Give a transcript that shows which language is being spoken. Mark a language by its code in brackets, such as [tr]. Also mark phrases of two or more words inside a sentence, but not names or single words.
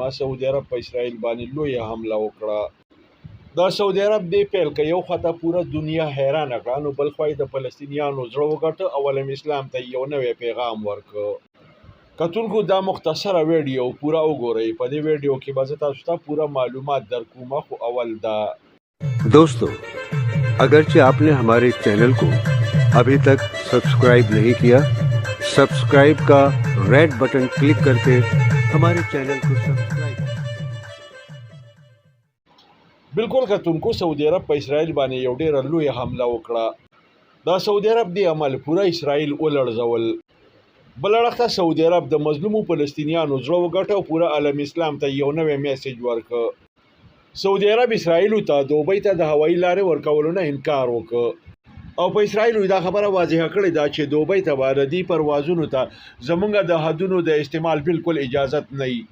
[ps] سعودي عرب په اسرائیل باندې لویه حمله وکړه. دا سعودي عرب دې پیل کې یو خطه پوره دنیا حیران کړه، نو بل خوا د فلسطینیانو زړه وګټه او عالم اسلام ته یو نوی پیغام ورکړ. کتونکو دا مختصره ویډیو پورا وګورئ. په دې ویډیو کې به زه تاسو ته پورا معلومات درکوم. خو اول دا [ur] دوستوں، اگرچہ آپنے ہمارے چینل کو ابھی تک سبسکرائب نہیں کیا، سبسکرائب کا ریڈ بٹن کلک کرکے ہمارے چینل کو سبسکرائب. [ps] बिल्कुल کتونکو سعودي عرب په اسرائیل باندې یو ډېره لویه حمله وکړه. دا سعودي عرب دی عمل پوره اسرائیل ولړزول. بل اړخ ته سعودي عرب د مظلومو فلسطینیانو زړه وګټه او پوره عالم اسلام ته یو نوی میسج ورکړ. سعودي عرب اسرائیل ته دوبۍ ته د هوایي لارې ورکولو نه انکار وکړ او په اسرائیل دا خبره واضحه کړې ده چې دوبۍ ته به د دې پروازونو ته زمونږ د حدونو د استعمال بالکل اجازت نه وي.